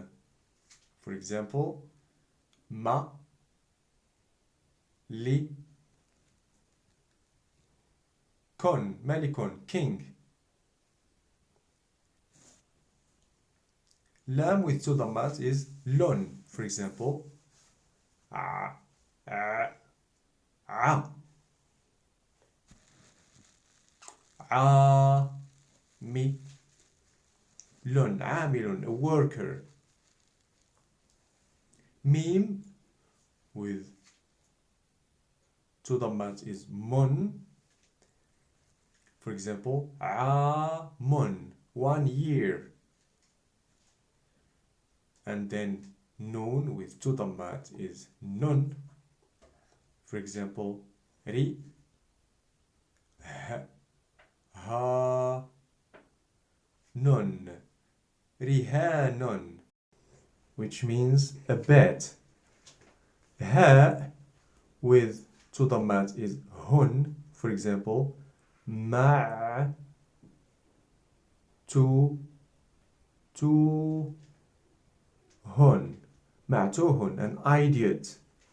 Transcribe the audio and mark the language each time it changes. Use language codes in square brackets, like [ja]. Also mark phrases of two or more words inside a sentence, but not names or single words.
[en] For example, [ar] مَ، لِ، كٌ، مَلِكٌ, [en] king. Lam with two dhammat is lun. For example, [ar] عَ، مِ، لٌ، عَامِلٌ, [en] a worker. Mim with two dhammat is mun. For example, mun, 1 year. And then noon with two dhammat is nun. For example, [ar] رِ، هَا، نٌ، رِهَانٌ, [en] which means a bed. Ha with two dhammat is hun. For example, [ar] مَ، تُو، هٌ، مَعْتُوهٌ, [en] an idiot.